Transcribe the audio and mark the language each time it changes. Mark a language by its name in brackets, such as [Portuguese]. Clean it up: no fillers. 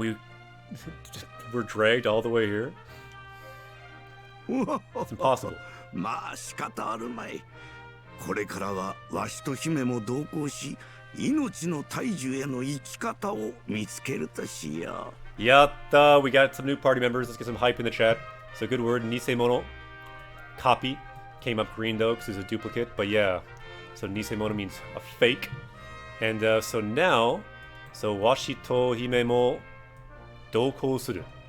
[English] And we were dragged all the way here? It's impossible. [Japanese] まあ仕方あるまい。これからはわしと姫も同行し、命の大樹への生き方を見つけるとしよう。 Yatta! [English] We got some new party members. Let's get some hype in the chat. So good word, nisemono. Copy. Came up green though, because it's a duplicate. But yeah. So nisemono means a fake. And so now, so [Japanese] washi to hime mo doukou suru.